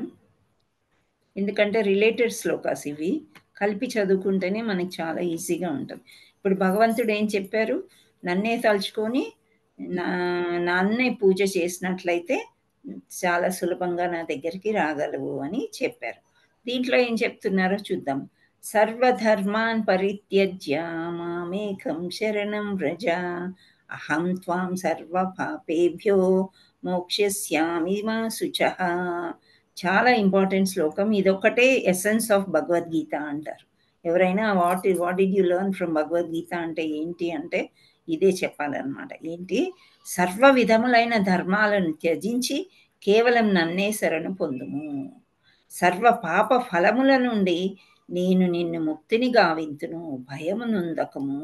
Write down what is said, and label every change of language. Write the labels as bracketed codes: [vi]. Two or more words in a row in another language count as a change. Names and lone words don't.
[te] ఎందుకంటే [en] related shlokas [te] ఇవి కలిపి చదువుకుంటేనే మనకి చాలా ఈజీగా ఉంటుంది. ఇప్పుడు భగవంతుడు ఏం చెప్పారు? నన్నే తలుచుకొని నన్నే పూజ చేసినట్లయితే చాలా సులభంగా నా దగ్గరికి రాగలవు అని చెప్పారు. దీంట్లో ఏం చెప్తున్నారో చూద్దాం. [sa] సర్వధర్మాన్ పరిత్యజ్య మామేకం శరణం వ్రజ అహం త్వాం సర్వ పాపేభ్యో మోక్షస్యామి మా శుచః. [te] చాలా ఇంపార్టెంట్ శ్లోకం. ఇదొక్కటే [en] essence of Bhagavadgita [te] అంటారు. ఎవరైనా [en] what did you learn from Bhagavadgita [te] అంటే ఏంటి అంటే ఇదే చెప్పాలన్నమాట. ఏంటి? సర్వ విధములైన ధర్మాలను త్యజించి కేవలం నన్నే శరణు పొందుము. సర్వ పాప ఫలముల నుండి నేను నిన్ను ముక్తిని గావింతును, భయము నొందకము.